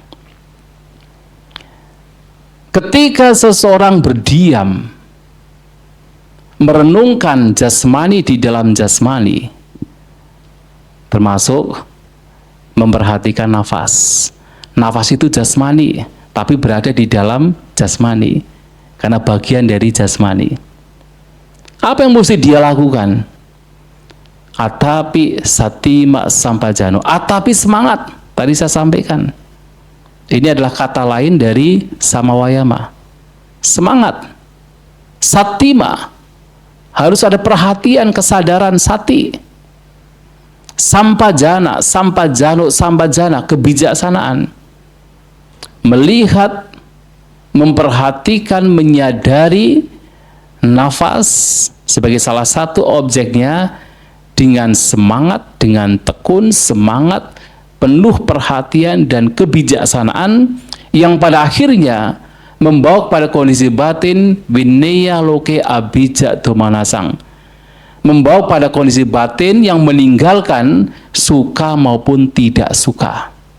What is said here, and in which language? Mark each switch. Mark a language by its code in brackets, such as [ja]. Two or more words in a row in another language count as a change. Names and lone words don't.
[id] Ketika seseorang berdiam, merenungkan jasmani di dalam jasmani, termasuk memperhatikan nafas. Nafas itu jasmani, tapi berada di dalam jasmani, karena bagian dari jasmani. Apa yang mesti dia lakukan? [pi] Atapi satima sampajano, atapi semangat. [id] Tadi saya sampaikan, ini adalah kata lain dari samawayama, semangat. Satima, harus ada perhatian, kesadaran sati. [pi] Sampajana, sampajano, sampajana, [id] kebijaksanaan. Melihat, memperhatikan, menyadari nafas sebagai salah satu objeknya dengan semangat, dengan tekun, semangat, penuh perhatian dan kebijaksanaan yang pada akhirnya membawa pada kondisi batin [pi] vineya loke abija tumanasang, [id] membawa pada kondisi batin yang meninggalkan suka maupun tidak suka.